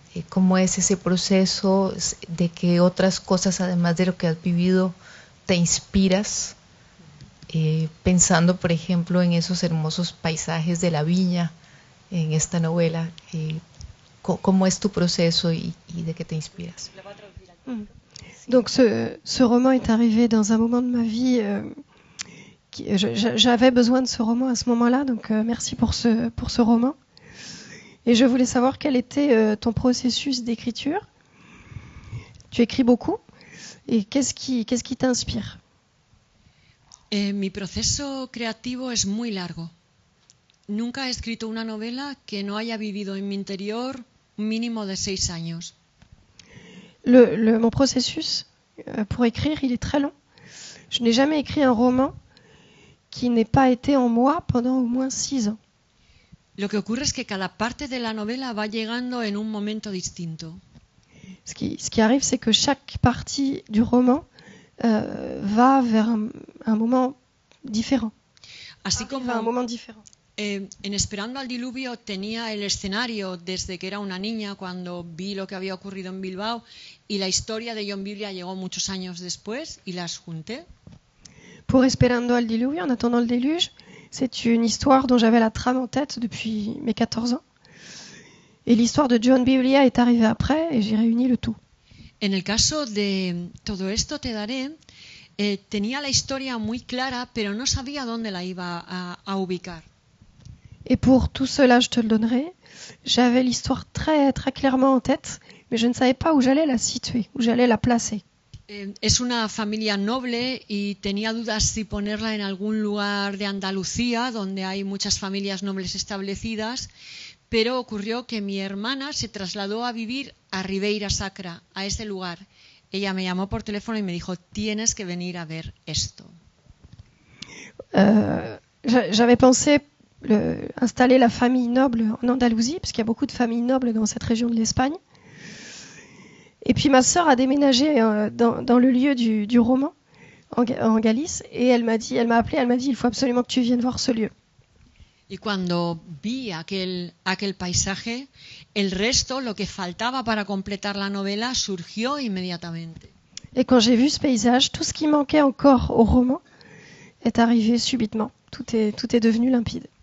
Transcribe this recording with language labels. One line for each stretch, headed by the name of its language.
Spanish: ¿Cómo es ese proceso? ¿De qué otras cosas, además de lo que has vivido, te inspiras? Pensando, por ejemplo, en esos hermosos paisajes de la viña en esta novela. ¿Cómo es tu proceso y de qué te inspiras?
French: Donc ce roman est arrivé dans un moment de ma vie. J'avais besoin de ce roman à ce moment-là, donc merci pour ce roman. Et je voulais savoir quel était ton processus d'écriture. Tu écris beaucoup, et qu'est-ce qui t'inspire?
Spanish: Mi proceso creativo es muy largo. Nunca he escrito una novela que no haya vivido en mi interior un mínimo de 6 años.
French: Mon processus pour écrire, il est très long. Je n'ai jamais écrit un roman qui n'ait pas été en moi pendant au moins 6 ans.
Spanish: Lo que ocurre es que cada parte de la novela va llegando en un momento distinto.
French: Ce qui arrive, c'est que chaque partie du roman va vers un moment différent.
Spanish: Así como,
French: un moment différent.
Spanish: En Esperando al Diluvio tenía el escenario desde que era una niña, cuando vi lo que había ocurrido en Bilbao, y la historia de John Biblia llegó muchos años después y las junté.
French: Pour Esperando al Diluvio, en attendant le déluge, c'est une histoire dont j'avais la trame en tête depuis mes 14 ans. Et l'histoire de John Biblia est arrivée après et j'ai réuni le tout.
Spanish: En el caso de Todo esto te daré, tenía la historia muy clara, pero no sabía dónde la iba a ubicar.
French: Et pour tout cela, je te le donnerai. J'avais l'histoire très, très clairement en tête, mais je ne savais pas où j'allais la situer, où j'allais la placer.
Spanish: Es una familia noble y tenía dudas si ponerla en algún lugar de Andalucía, donde hay muchas familias nobles establecidas, pero ocurrió que mi hermana se trasladó a vivir a Ribeira Sacra, a ese lugar. Ella me llamó por teléfono y me dijo, tienes que venir a ver esto.
French: J'avais pensé installer la famille noble en Andalousie, parce qu'il y a beaucoup de familles nobles dans cette région de l'Espagne. Et puis ma sœur a déménagé dans le lieu du roman, en Galice, et elle m'a appelé, elle m'a dit, il faut absolument que tu viennes voir ce lieu.
Spanish: Y cuando vi aquel paisaje, el resto, lo que faltaba para completar la novela, surgió inmediatamente.
French: Et quand j'ai vu ce paysage, tout ce qui manquait encore au roman est arrivé subitement. Tout est devenu limpide.